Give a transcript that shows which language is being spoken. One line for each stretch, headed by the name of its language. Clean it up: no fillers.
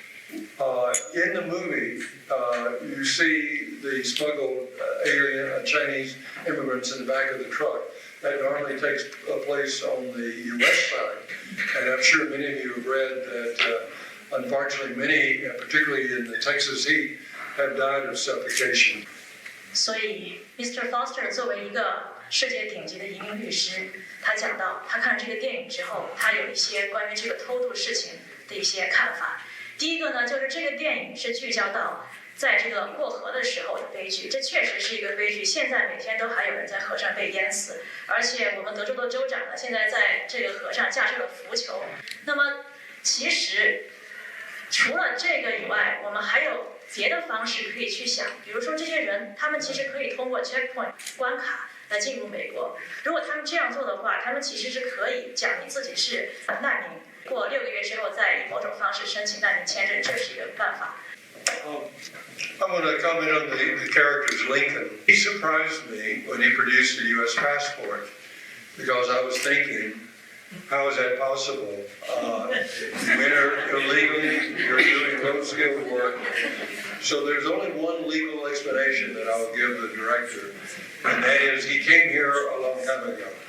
English: In the movie, you see the smuggled alien, Chinese immigrants in the back of the truck. That normally takes place on the U.S. side. And I'm sure many of you have read that unfortunately many, particularly in the Texas heat, have died of suffocation.
Chinese: 所以 Mr. Foster 作为一个世界顶级的移民律师，他讲到他看了这个电影之后，他有一些关于这个偷渡事情的一些看法。第一个呢，就是这个电影是聚焦到在这个过河的时候的悲剧，这确实是一个悲剧。现在每天都还有人在河上被淹死，而且我们德州的州长呢，现在在这个河上架设了浮球。那么其实除了这个以外，我们还有别的方式可以去想，比如说这些人，他们其实可以通过 checkpoint 关卡来进入美国。如果他们这样做的话，他们其实是可以讲明自己是难民，过6个月之后再以某种方式申请难民签证，这是一个办法。
English: I'm going to comment on the character's Lincoln. He surprised me when he produced a U.S. passport because I was thinking, how is that possible? You enter illegally, you're doing low-skilled work. So there's only one legal explanation that I'll give the director, and that is he came here a long time ago.